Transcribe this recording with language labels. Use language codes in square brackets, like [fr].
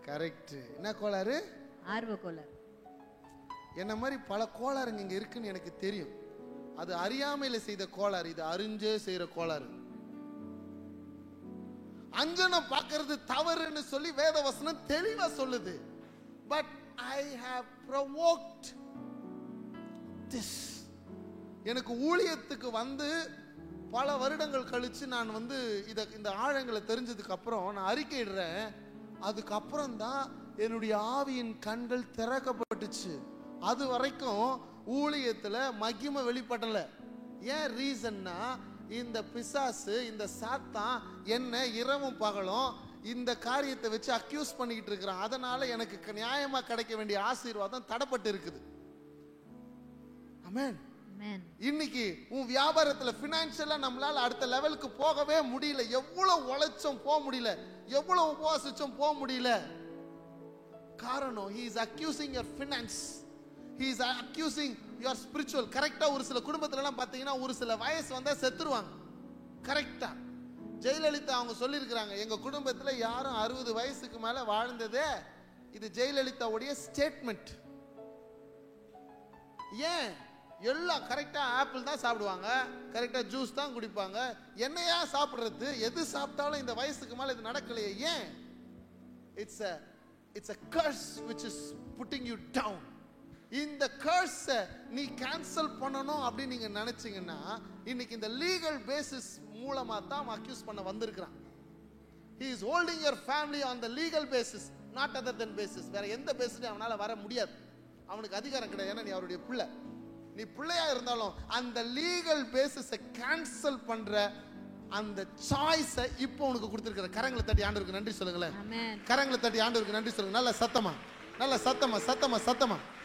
[ta] Correct. என்ன கோளாறு? ஆர்வ கோளாறு. என்ன மாதிரி பல கோளாறுங்க இங்க இருக்குன்னு எனக்கு தெரியும். அது அறியாமையில செய்த கோளாறு, இது அறிஞ்சே செய்யற கோளாறு. அஞ்சனம் பார்க்கிறது தவறுன்னு சொல்லி வேதவசனம் தெளிவா சொல்லுது. [en] But I have provoked this. [ta] எனக்கு ஊழியத்துக்கு வந்து பல வருடங்கள் கழிச்சு நான் வந்து இந்த ஆழங்களை தெரிஞ்சதுக்கு அப்புறம் நான் அறிக்கையிடுறேன். அதுக்கப்புறம் தான் என்னுடைய ஆவியின் கண்கள் திறக்கப்பட்டுச்சு. அது வரைக்கும் ஊழியத்துல மகிமை வெளிப்படல. ஏன் ரீசன்னா, இந்த பிசாசு, இந்த சாத்தான் என்ன இரவும் பகலும் இந்த காரியத்தை வச்சு அக்யூஸ் பண்ணிக்கிட்டு இருக்கிறான். அதனால எனக்கு நியாயமா கிடைக்க வேண்டிய ஆசீர்வாதம் தடைப்பட்டு இருக்குது. ஆமென். இன்னைக்கு உன் வியாபாரத்துல பினான்சியலா நம்மளால அடுத்த லெவலுக்கு போகவே முடியல. எவ்வளவு உழைச்சும் போக முடியல, எவ்வளவு உபவாசிச்சும் போக முடியல. காரணம், [en] he is accusing your finance, he is accusing your spiritual. [ta] கரெக்டா ஒரு சில குடும்பத்துல எல்லாம் பாத்தீங்கன்னா ஒரு சில வயசு வந்தா செத்துருவாங்க. கரெக்டா ஜெயலலிதா அவங்க சொல்லியிருக்கிறாங்க, எங்க குடும்பத்துல யாரும் 60 வயசுக்கு மேல வாழ்ந்ததே. இது ஜெயலலிதாவுடைய ஸ்டேட்மெண்ட். ஏன்? எல்லாம் கரெக்டா ஆப்பிள் தான் சாப்பிடுவாங்க, கரெக்டா ஜூஸ் தான் குடிப்பாங்க. என்னையா சாப்பிடுறது? எது சாப்பிட்டாலும் இந்த வயசுக்கு மேல இது நடக்கலையே. ஏன்? [en] it's a curse which is putting you down. [ta] இந்த கர்ஸ் நீ கேன்சல் பண்ணணும் அப்படின்னு நீங்க நினைச்சீங்கன்னா, இன்னைக்கு இந்த லீகல் பேசிஸ் மூலமா தான் அக்யூஸ் பண்ண வந்திருக்கிறான். [en] he is holding your family on the legal basis, not other than basis. [ta] வேற எந்த பேசிஸ்லயும் அவனால வர முடியாது. அவனுக்கு அதிகாரம் கிடையாது. ஏன்னா நீ அவருடைய பிள்ளை. நீ பிள்ளையா இருந்தாலும் அந்த லீகல் பேசிஸை கேன்சல் பண்ற அந்த சாய்ஸை இப்போ உனக்கு கொடுத்திருக்கிற. கரங்களை தட்டி ஆண்டவருக்கு நன்றி சொல்லுங்களேன். கரங்களை தட்டி ஆண்டவருக்கு நன்றி சொல்லுங்க. நல்ல சத்தமா, நல்ல சத்தமா, சத்தமா, சத்தமா.